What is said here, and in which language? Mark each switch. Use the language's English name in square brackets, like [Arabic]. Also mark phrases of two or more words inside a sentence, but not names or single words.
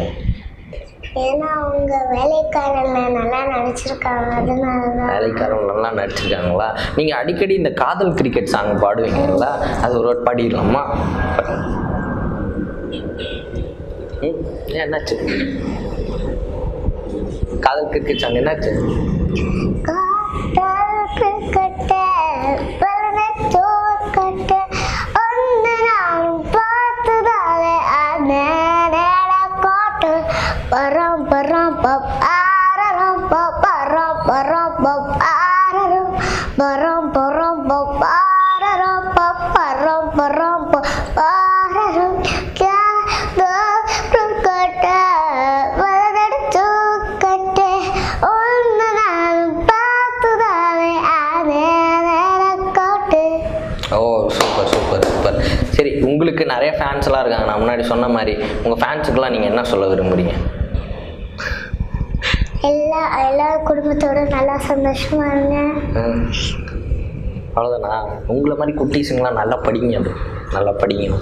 [Tamil] ஏன்னா அவங்க வேலைக்காரன்ல நல்லா நடிச்சிருக்காங்க, அதனாலதான். வேலைக்காரன் நல்லா நடிச்சிருக்காங்களா? நீங்க அடிக்கடி இந்த காதல் கிரிக்கெட் சாங் பாடுவீங்களா? அது ஒரு வாட்டி பாடிடலாமா? என்னாச்சு? காதல் கிரிக்கெட் சாங் என்னாச்சு? Param param pop araram pop param param pop araram param param pop araram pop param param pop araram kya do prukata vadadu katte onna nan paatudave ane kotte. ஓ, சூப்பர் சூப்பர் சூப்பர். சரி, உங்களுக்கு நிறைய ஃபேன்ஸ்லாம் இருக்காங்க. நான் முன்னாடி சொன்ன மாதிரி உங்கள் ஃபேன்ஸுக்கெல்லாம் நீங்கள் என்ன சொல்ல விரும்புகிறீங்க? எல்லா குடும்பத்தோட நல்லா சந்தோஷமா இருங்க. அவ்வளோதானா? உங்களை மாதிரி குட்டீஸுங்களாம் நல்லா படிங்க, அது நல்லா படிக்கணும்.